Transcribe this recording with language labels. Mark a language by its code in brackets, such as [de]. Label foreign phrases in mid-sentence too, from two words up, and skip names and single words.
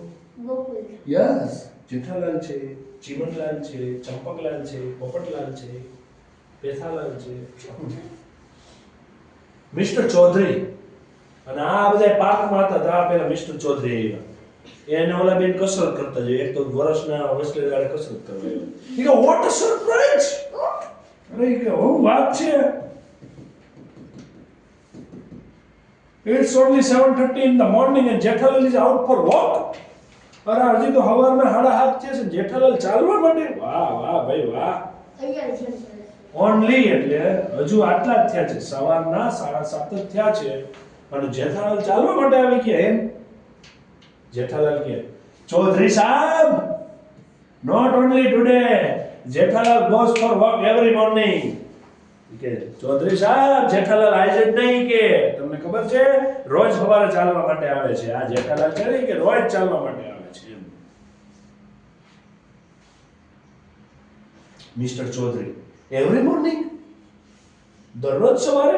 [gu] યસ, જેઠાલાલ છે, ચીમનલાલ છે, ચંપકલાલ છે, પોપટલાલ છે, પેથાલાલ છે, મિસ્ટર ચૌધરી. અને આ બધા પાર્કમાં હતા. તો આ પેલા મિસ્ટર ચૌધરી આવ્યા. એને ઓલા બેન કસરત કરતા જોઈએ. એક તો વર્ષના વસલે દાડે કસરત કરવા આવ્યો. ઈ કે [en] What a surprise. [gu] અરે ઈ કે હું વાત છે. [en] It's only 7:30 in the morning and Jethalal is out for walk. [gu] અરે હજી તો સવારના 7:30 છે. જેઠાલાલ ચાલવા માટે. વાહ વાહ ભાઈ વાહ. ઓનલી એટલે હજુ આટલા જ થયા છે. સવારના 7:30 જ થયા છે અને જેઠાલાલ ચાલવા માટે આવી ગયા એમ. જેઠાલાલ કે ચૌધરી સાહેબ, [en] not only today, જેઠાલાલ goes for walk every morning. [gu] કે ચૌધરી સાહેબ, જેઠાલાલ આજે જ નહીં, કે તમને ખબર છે રોજ સવારે ચાલવા માટે આવે છે. આ જેઠાલાલ કહે કે રોજ ચાલવા માટે આવે છે એમ. મિસ્ટર ચૌધરી, [en] every morning, [gu] દરરોજ સવારે?